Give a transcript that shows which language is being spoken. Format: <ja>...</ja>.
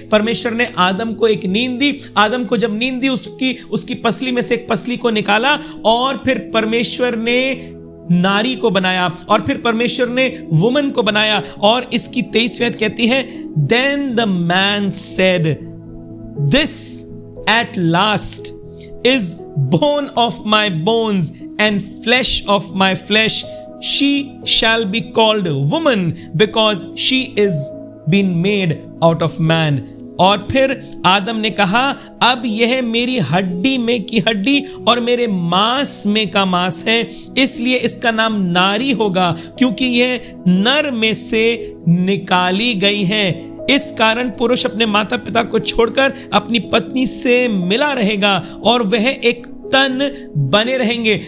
<hi>परमेश्वर ने आदम को एक नींद दी। आदम को जब नींद दी, उसकी पसली में से एक पसली को निकाला और फिर परमेश्वर ने नारी को बनाया और फिर परमेश्वर ने वुमन को बनाया। और इसकी 23वीं आयत कहती है,</hi> <en>Then the man said, this at last is bone of my bones and flesh of my flesh. She shall be called woman because she is been made out of man.</en> <hi>और फिर आदम ने कहा, अब यह मेरी हड्डी में की हड्डी और मेरे मांस में का मांस है, इसलिए इसका नाम नारी होगा, क्योंकि यह नर में से निकाली गई है। इस कारण पुरुष अपने माता पिता को छोड़कर अपनी पत्नी से मिला रहेगा और वह एक तन बने रहेंगे।</hi>